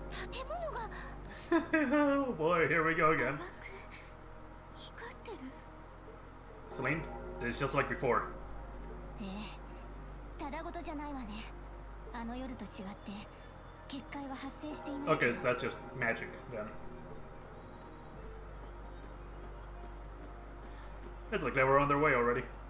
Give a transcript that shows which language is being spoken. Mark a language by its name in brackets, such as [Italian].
[Japanese] 建物が [English] Oh boy, here we go again. [Japanese] 光ってる。 [English] Celine, this is just like before. [Japanese] ええ、ただごとじゃないわね。あの夜と違って結界は発生していない。 [English] Okay, so that's just magic then. It's like they were on their way already.